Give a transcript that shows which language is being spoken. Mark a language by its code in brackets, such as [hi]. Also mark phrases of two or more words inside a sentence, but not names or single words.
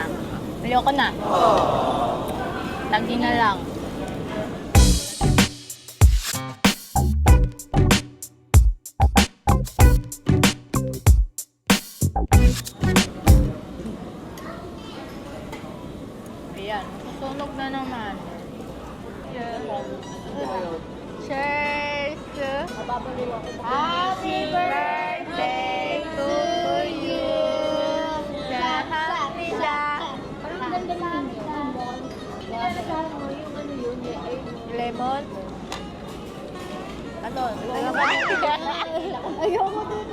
[tl] Ayoko na. Lagi na lang. Ayan, susunog na naman. [en] Cheers! Happy birthday to you! [tl] Happy siya! Lemon? Ano? Ayoko dito.